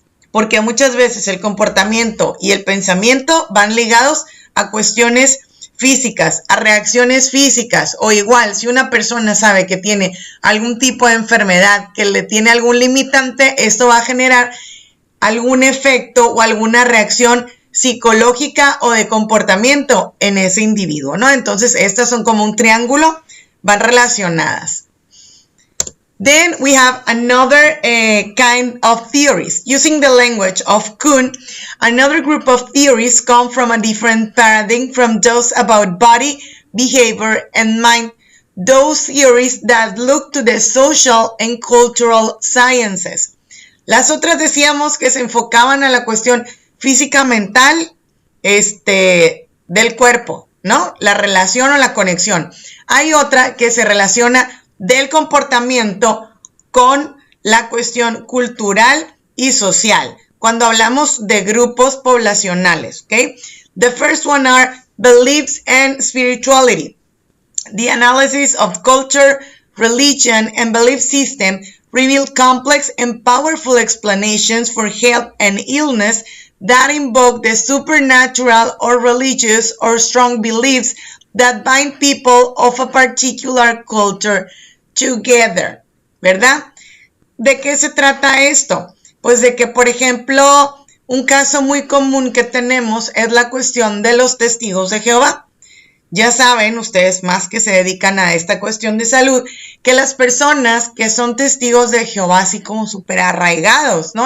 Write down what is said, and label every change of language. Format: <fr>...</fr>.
<es>Porque muchas veces el comportamiento y el pensamiento van ligados a cuestiones físicas, a reacciones físicas, o igual, si una persona sabe que tiene algún tipo de enfermedad, que le tiene algún limitante, esto va a generar algún efecto o alguna reacción psicológica o de comportamiento en ese individuo, ¿no? Entonces, estas son como un triángulo, van relacionadas.</es> <en>Then we have another kind of theories. Using the language of Kuhn, another group of theories come from a different paradigm from those about body, behavior, and mind. Those theories that look to the social and cultural sciences.</en> <es>Las otras decíamos que se enfocaban a la cuestión física mental del cuerpo, ¿no? La relación o la conexión. Hay otra que se relaciona del comportamiento con la cuestión cultural y social, cuando hablamos de grupos poblacionales, ¿ok?</es> <en>The first one are beliefs and spirituality. The analysis of culture, religion, and belief system reveal complex and powerful explanations for health and illness that invoke the supernatural or religious or strong beliefs that bind people of a particular culture together, ¿verdad?</en> <es>¿De qué se trata esto? Pues de que, por ejemplo, un caso muy común que tenemos es la cuestión de los testigos de Jehová. Ya saben, ustedes más que se dedican a esta cuestión de salud, que las personas que son testigos de Jehová, así como súper arraigados, ¿no?</es>